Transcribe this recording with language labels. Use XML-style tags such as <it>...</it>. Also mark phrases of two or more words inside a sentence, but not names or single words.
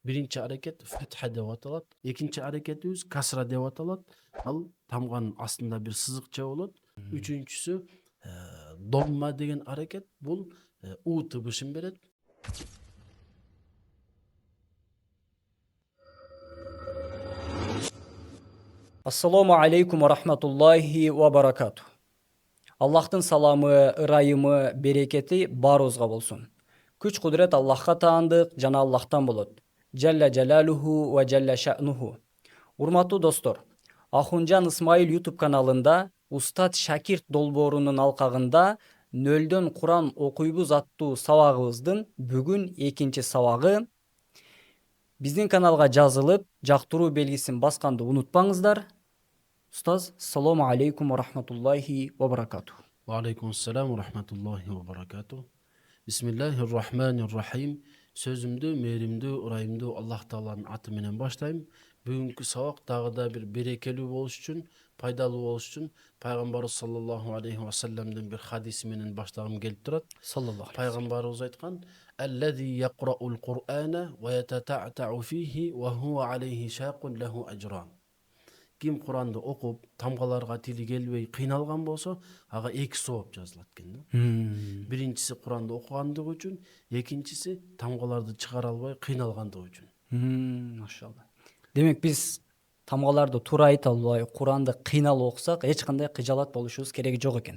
<tr>Birinci hareket fetha</tr> <ky>деп аталат. Экинчи аракетибиз касра деп аталат. Ал тамганын астында бир сызыкча болот. Үчүнчүсү домма деген аракет. Бул у тыбышын берет.</ky> <ar>السلام عليكم ورحمة الله وبركاته.</ar> <ky>Аллахтын саламы, ырайымы, берекети баарыбызга болсун. Күч кудрет Аллахка таандык жана Аллахтан болот.</ky> <ar>جل جلاله وجل شأنه.</ar> <ky>Урматтуу достор, Ахунжан Исмаил YouTube каналында Устат Шакирт долбоорунун алкагында нөлдөн Куран окуйбуз аттуу сабагыбыздын бүгүн экинчи сабагы. Биздин каналга жазылып, жактыруу белгисин басканды унутпаңыздар. Устаз,</ky> <ar>السلام عليكم ورحمة الله وبركاته. وعليكم السلام ورحمة الله وبركاته. بسم الله الرحمن الرحيم.</ar> <ky>Сөзүмдү мээримдүү, ырайымдуу Аллах Тааланын аты менен баштайм. Бүгүнкү сабак дагы да бир берекелүү болуш үчүн, пайдалуу болуш үчүн пайгамбарыбыз</ky> <ar>صلى الله عليه وسلم</ar> <ky>бир хадиси менен баштагым келип турат.</ky> <ar>صلى الله عليه.</ar> <ky>Пайгамбарыбыз айткан:</ky> <ar>"الذي يقرأ القرآن ويتتعتع فيه وهو عليه شاق له أجران."</ar> <ky>Ким Куранды окуп, тамгаларга тили келбей кыйналган болсо, ага эки сооп жазылат экен да. Биринчиси Куранды окугандыгы үчүн, экинчиси тамгаларды чыгара албай кыйналгандыгы үчүн. Машалла. Демек биз тамгаларды туура айта албай, Куранды кыйналып окусак, эч кандай кыжалат болушубуз кереги жок экен.</ky>